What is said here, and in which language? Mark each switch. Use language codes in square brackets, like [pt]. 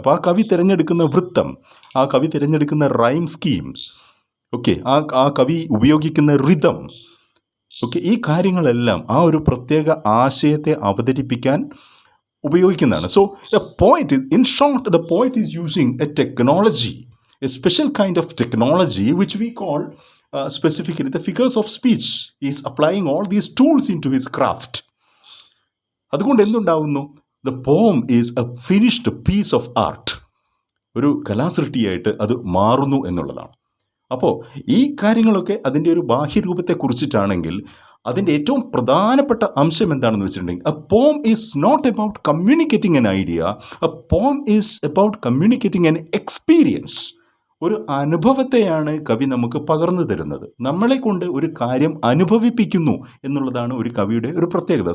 [ml] അപ്പോൾ ആ കവി തിരഞ്ഞെടുക്കുന്ന വൃത്തം, ആ കവി തിരഞ്ഞെടുക്കുന്ന റൈം സ്കീംസ്, ഓക്കെ, ആ കവി ഉപയോഗിക്കുന്ന റിതം, ഓക്കെ, ഈ കാര്യങ്ങളെല്ലാം ആ ഒരു പ്രത്യേക ആശയത്തെ അവതരിപ്പിക്കാൻ ഉപയോഗിക്കുന്നതാണ്. [en] So a poet, in short, the poet is using a technology, a special kind of technology which we call specifically the figures of speech. He is applying all these tools into his craft. [ml] അതുകൊണ്ട് എന്തുണ്ടാവുന്നു? [en] The poem is a finished piece of art. [ml] ഒരു കലാസൃഷ്ടിയായിട്ട് അത് മാറുന്നു എന്നുള്ളതാണ്. അപ്പോൾ ഈ കാര്യങ്ങളൊക്കെ അതിൻ്റെ ഒരു ബാഹ്യരൂപത്തെ കുറിച്ചിട്ടാണെങ്കിൽ അതിൻ്റെ ഏറ്റവും പ്രധാനപ്പെട്ട അംശം എന്താണെന്ന് വെച്ചിട്ടുണ്ടെങ്കിൽ, [en] a poem is not about communicating an idea, a poem is about communicating an experience. [ml] ഒരു അനുഭവത്തെയാണ് കവി നമുക്ക് പകർന്നു തരുന്നത്. നമ്മളെ കൊണ്ട് ഒരു കാര്യം അനുഭവിപ്പിക്കുന്നു എന്നുള്ളതാണ് ഒരു കവിയുടെ ഒരു പ്രത്യേകത.